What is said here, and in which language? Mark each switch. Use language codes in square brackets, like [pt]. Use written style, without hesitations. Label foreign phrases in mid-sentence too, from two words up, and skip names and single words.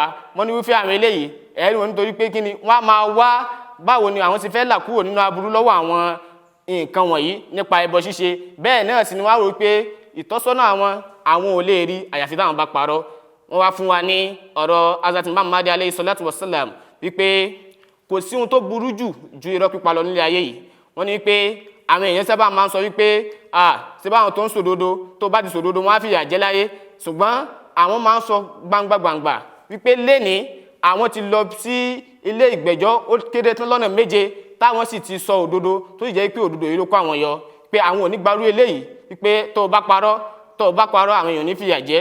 [yo] wọ́n ní wípé àwọn eléyìí ẹ̀rí wọn nítorí pé kí ni wọ́n á máa wá báwo ni àwọn ti fẹ́ là kúrò nínú aburú lọ́wọ́ àwọn nǹkan wọ̀nyí nípa ẹbọ ṣíṣe. bẹ́ẹ̀ náà sì ni wọ́n á rò pé ìtọ́sọ́nà àwọn ò lè rí àyàfi táwọn bá parọ́. wọ́n wá fún wa ní ọ̀rọ̀ azati Muhammad [ar] عليه الصلاة والسلام [yo] wípé kò sí ohun tó burú jù ju irọ́ pípa lọ nílé ayé yìí. wọ́n ní pé àwọn èèyàn sábà máa ń sọ wípé ṣé báwọn tó ń sòdodo tó bá ti sòdodo wọ́n á fìyà jẹ láyé. ṣùgbọ́n àwọn máa ń sọ gbangba wípé lénìí àwọn ti lọ sí ilé ìgbẹ́jọ́ ó kéré tán lọ́nà 7 táwọn sì ti sọ òdodo tó sì jẹ́ pé òdodo yìí ló kó àwọn yọ pé àwọn ò ní gbarú eléyìí wípé tó bá parọ́ àwọn èèyàn ní fìyà jẹ.